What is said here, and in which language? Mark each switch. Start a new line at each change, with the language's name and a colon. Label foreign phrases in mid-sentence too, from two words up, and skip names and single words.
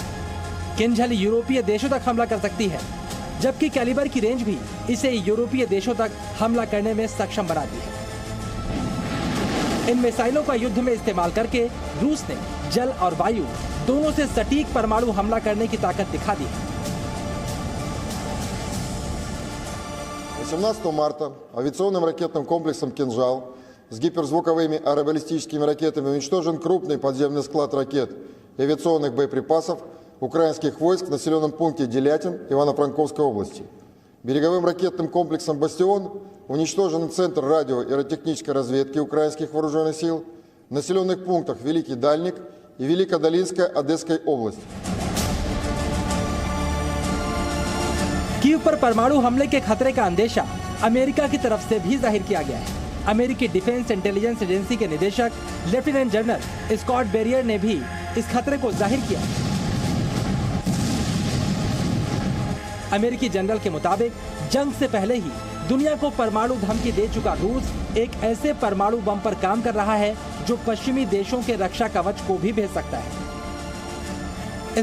Hindi: किंजल यूरोपीय देशों तक हमला कर सकती है, जबकि कैलिबर की रेंज भी इसे यूरोपीय देशों तक हमला करने में सक्षम बनाती है। इन मिसाइलों का युद्ध में इस्तेमाल करके रूस ने जल और वायु दोनों से सटीक परमाणु हमला करने की ताकत दिखा दी है।
Russian: 18 марта авиационным ракетным комплексом «Кинжал» с гиперзвуковыми аэробаллистическими ракетами уничтожен крупный подземный склад ракет и авиационных боеприпасов украинских войск в населенном пункте Делятин Ивано-Франковской области. Береговым ракетным комплексом «Бастион» уничтожен центр радио- и радиотехнической разведки украинских вооруженных сил в населенных пунктах Великий Дальник и Великодолинская Одесской области.
Hindi: कीव पर परमाणु हमले के खतरे का अंदेशा अमेरिका की तरफ से भी जाहिर किया गया है। अमेरिकी डिफेंस इंटेलिजेंस एजेंसी के निदेशक लेफ्टिनेंट जनरल स्कॉट बेरियर ने भी इस खतरे को जाहिर किया। अमेरिकी जनरल के मुताबिक जंग से पहले ही दुनिया को परमाणु धमकी दे चुका रूस एक ऐसे परमाणु बम पर काम कर रहा है जो पश्चिमी देशों के रक्षा कवच को भी भेद सकता है।